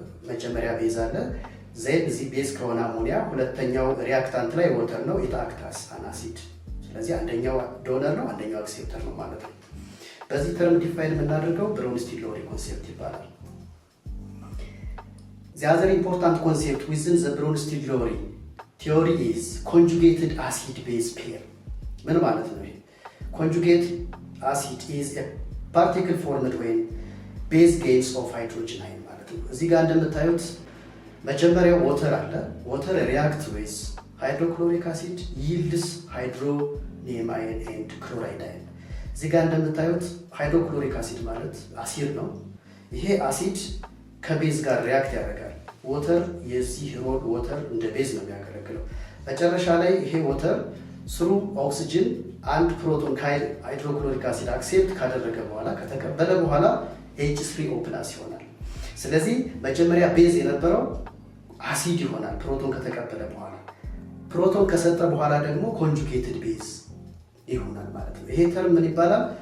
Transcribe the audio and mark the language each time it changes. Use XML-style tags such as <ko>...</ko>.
<am>መጀመሪያ ቤዝ አለ፣ ዜን እዚህ ቤዝ ከሆነ አሞኒያ፣ ሁለተኛው ሪአክታንት ላይ ወተር ነው፣ ኢት አክት አስ አን አሲድ። ስለዚህ አንደኛው ዶነር ነው፣ አንደኛው አክሴፕተር ነው ማለት ነው። በዚህ ተርም ዲፋይን የምናደርገው Bronsted-Lowry ኮንሴፕት ይባላል።</am> <en>The other important concept within the Bronsted-Lowry theory is conjugated acid-base pair.</en> <am>ምን ማለት ነው?</am> <en>Conjugated acid is a particle formed when base gains of hydrogen ion.</en> <am>ማለት ነው። እዚህ ጋር እንደምታዩት መጀመሪያው water አለ።</am> <en>water react with hydrochloric acid yields hydronium ion and chloride ion።</en> <am>እዚህ ጋር እንደምታዩት ሃይድሮክሎሪክ አሲድ ማለት አሲድ ነው። ይሄ አሲድ ከቤዝ ጋር ሪያክት ያደርጋል። ወተር የዚህ ሮል ወተር እንደ ቤዝ ነው የሚያገለግለው። መጨረሻ ላይ ይሄ ወተር ስሩ ኦክሲጅን አንድ ፕሮቶን ከሃይድሮክሎሪክ አሲድ አክሴፕት ካደረገ በኋላ ከተቀበለ በኋላ H3O+ ይሆናል። ስለዚህ መጀመሪያ ቤዝ የነበረው አሲድ ይሆናል ፕሮቶን ከተቀበለ በኋላ። ፕሮቶን ከሰጠ በኋላ ደግሞ ኮንጁጌትድ ቤዝ ይሆናል ማለት ነው። ይሄ ተርም ምን ይባላል?</am>